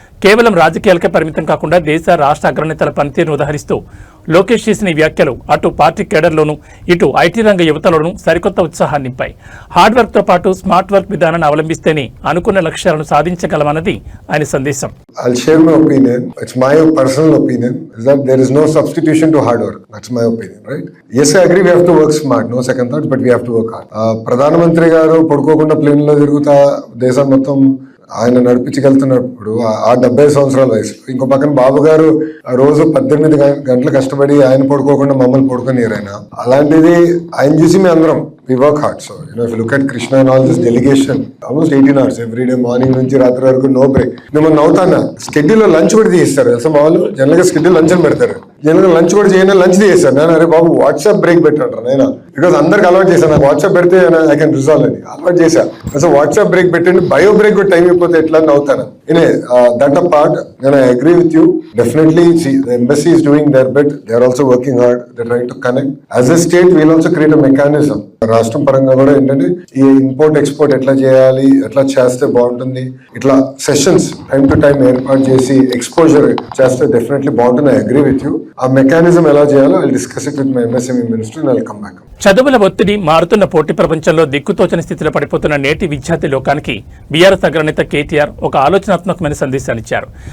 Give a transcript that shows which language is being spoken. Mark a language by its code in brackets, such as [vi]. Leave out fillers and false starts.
[te] కేవలం రాజకీయాలకే పరిమితం కాకుండా దేశ, రాష్ట్ర అగ్రనేతల పనితీరును ఉదహరిస్తూ లోకేష్ చేసిన ఈ వ్యాఖ్యలు అటు పార్టీ కేడర్లోనూ, ఇటు ఐటీ రంగ యువతలోనూ సరికొత్త ఉత్సాహాన్ని నింపాయి. హార్డ్ వర్క్ తో పాటు స్మార్ట్ వర్క్ విధానాన్ని అవలంబిస్తేనే అనుకున్న లక్ష్యాలను సాధించగలమన్నది ఆయన సందేశం. [en] I'll share my opinion. It's my personal opinion is that there is no substitution to hard work. That's my opinion, right? Yes, I agree we have to work smart. No second thoughts, but we have to work hard. [te] ప్రధానమంత్రి గారు పడుకోకుండా plane లో తిరుగుతా దేశం మొత్తం ఆయన నడిపించగలుగుతున్నప్పుడు ఆ 70 సంవత్సరాల వయసు, ఇంకో పక్కన బాబు గారు రోజు 18 గంటలు కష్టపడి ఆయన పడుకోకుండా మమ్మల్ని పడుకోనియరు ఆయన. అలాంటిది ఆయన చూసి మేము అందరం [en] we work hard. So, if you look at Krishna and all this delegation, almost 18 hours every day, morning [te] నుంచి రాత్రి వరకు [en] No break. [te] నేను నవ్వుతానా, స్కెడ్యూల్ లో లంచ్ కూడా తీస్తారు. అసలు మా వాళ్ళు జనరల్ గా స్కెడ్యూల్ లంచ్ అని పెడతారు, జనరల్ గా లంచ్ కూడా చేయను, లంచ్ తీసేస్తారు. నేను అరే బాబు వాట్సాప్ బ్రేక్ పెట్టంటారు నేను, బికాస్ అందరికి అలవాటు చేశాను, నాకు వాట్సాప్ పెడితే [en] I can resolve [te] అని అలవాటు చేశా. అసలు వాట్సాప్ బ్రేక్ పెట్టండి, బయో బ్రేక్ కూడా టైం అయిపోతే ఎట్లా నవ్వుతాను. [en] that uh part, [te] నేను [en] I agree with you. Definitely the embassy is doing their bit. They are also working hard. They are trying to connect. As a state, we will also create a mechanism. [te] రాష్ట్రం పరంగా కూడా ఏంటంటే ఈ import export ఎట్లా చేయాలి, ఎట్లా చేస్తే బాగుంటుంది, ఇట్లా సెషన్స్ టైం టు టైం ఏర్పాటు చేసి ఎక్స్పోజర్ చేస్తే డెఫినెట్లీ బాగుంటుంది. [en] I agree with you. [te] ఆ మెకానిజం ఎలా చేయాలో [en] I discuss it with my MSME minister and I will come back. [te] చదువుల ఒత్తిడి, మారుతున్న పోటీ ప్రపంచంలో దిక్కుతోచని స్థితిలో పడిపోతున్న నేటి విద్యార్థి లోకానికి బీఆర్ఎస్ అగ్రనేత కేటీఆర్ ఒక ఆలోచనాత్మకమైన సందేశాన్నిచ్చారు.